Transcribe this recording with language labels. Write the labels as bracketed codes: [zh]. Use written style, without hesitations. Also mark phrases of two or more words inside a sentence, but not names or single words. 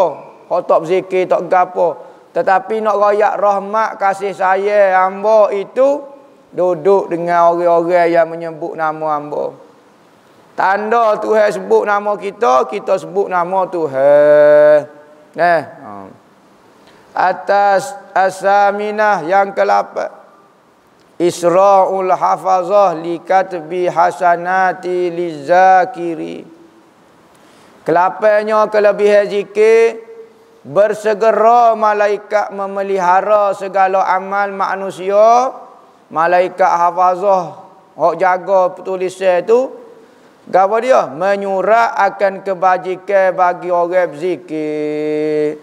[ms] Kalau tak berzikir tak gapo. Tetapi nak royak rahmat kasih sayang hamba itu duduk dengan orang-orang yang menyebut nama hamba. Tanda Tuhan sebut nama kita, kita sebut nama Tuhan. Atas asaminah yang ke-8. [ar] إسراع الحفظة لكتب حسنات للذاكر. [ms] Kelapanya kelebihan zikir, bersegera malaikat memelihara segala amal manusia. Malaikat hafazah, hok jaga tulisan tu, apa dia? Menyurat akan kebajikan bagi orang berzikir.